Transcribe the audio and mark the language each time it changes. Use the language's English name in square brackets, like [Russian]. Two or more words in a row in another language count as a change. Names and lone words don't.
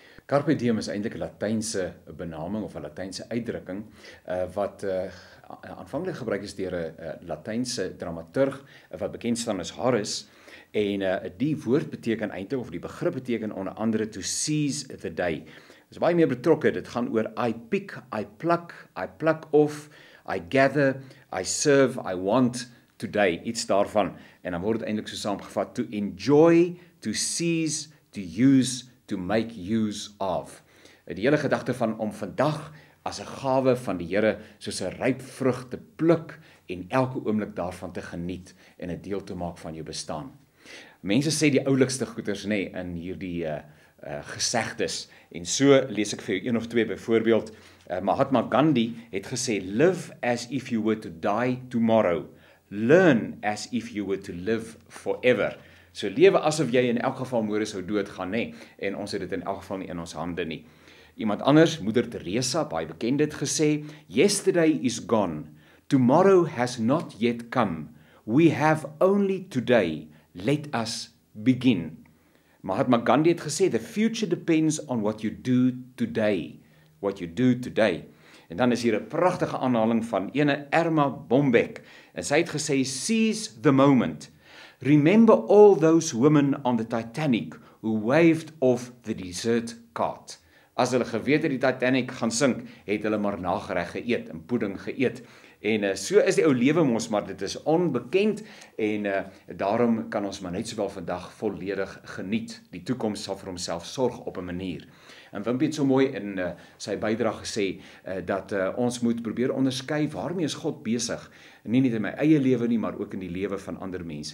[Afrikaans] Carpe diem is eintlik 'n Latynse benaming of 'n Latynse uitdrukking wat aanvanklik gebruik is deur 'n Latynse dramaturg wat bekend staan as Horace, en die woord beteken eintlik, of die begrip beteken onder andere [English] to seize the day. [Afrikaans] Dit is baie meer betrokke. Dit gaan oor [English] I pick, I pluck off, I gather, I serve, I want today, [Afrikaans] iets daarvan. En dan word dit eintlik so saamgevat: [English] to enjoy, to seize, to use, to make use of. [Afrikaans] Die hele gedagte van om vandag as 'n gawe van die Here soos 'n ryp vrug te pluk en elke oomblik daarvan te geniet en 'n deel te maak van jou bestaan. Mense sê die oulikste goeters in hierdie gesegdes, en so lees ek vir jou een of twee. Byvoorbeeld, Mahatma Gandhi het gesê, [English] live as if you were to die tomorrow, learn as if you were to live forever. [Afrikaans] So lewe asof jy in elk geval môre sou doodgaan, en ons het dit in elk geval nie in ons hande nie. Iemand anders, Moeder Teresa, baie bekend, het gesê, [English] yesterday is gone, tomorrow has not yet come, we have only today, let us begin. [Afrikaans] Mahatma Gandhi het gesê, [English] the future depends on what you do today, [Afrikaans] En dan is hier 'n pragtige aanhaling van ene Erma Bombeck, en sy het gesê, [English] seize the moment, remember all those women on the Titanic who waved off the dessert cart. [Afrikaans] As hulle geweet het die Titanic gaan sink, het hulle maar nagereg geëet en pudding geëet. En so is die ou lewe mos, maar dit is onbekend, en daarom kan ons maar net sowel vandag volledig geniet. Die toekoms sal vir homself sorg op 'n manier. En Wimpie het so mooi in sy bydrae gesê, dat ons moet probeer onderskei waarmee is God besig, nie net in my eie lewe nie, maar ook in die lewe van ander mense.